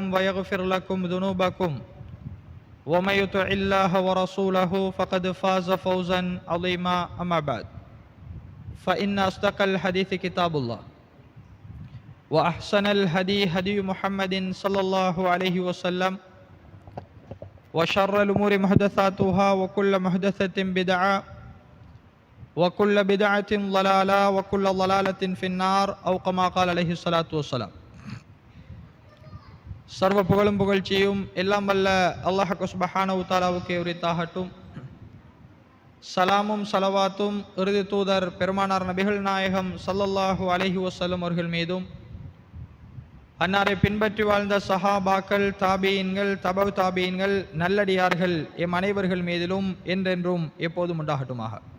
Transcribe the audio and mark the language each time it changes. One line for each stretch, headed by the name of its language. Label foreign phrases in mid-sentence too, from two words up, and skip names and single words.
Arabic: ويغفر لكم ذنوبكم ومن يطع الله ورسوله فقد فاز فوزا عظيما أما بعد فإن أصدق الحديث كتاب الله وأحسن الهدي هدي محمد صلى الله عليه وسلم وشر الأمور محدثاتها وكل محدثة بدعة وكل بدعة ضلالة وكل ضلالة في النار أو كما قال عليه الصلاة والسلام.
Tamil: சர்வ புகழும் புகழ்ச்சியும் எல்லாம் வல்ல அல்லாஹ்
Arabic: سبحانه و تعالى
Tamil: உரித்தாகட்டும். சலாமும் சலவாத்தும் இறுதி தூதர் பெருமானார் நபிகள் நாயகம்
Arabic: صلى الله عليه وسلم
Tamil: அவர்கள் மீதும் அன்னாரை பின்பற்றி வாழ்ந்த சஹாபாக்கள், தாபீன்கள், தபவு தாபீன்கள், நல்லடியார்கள் எம் அனைவர்கள் மீதிலும் என்றென்றும் எப்போதும் உண்டாகட்டுமாக.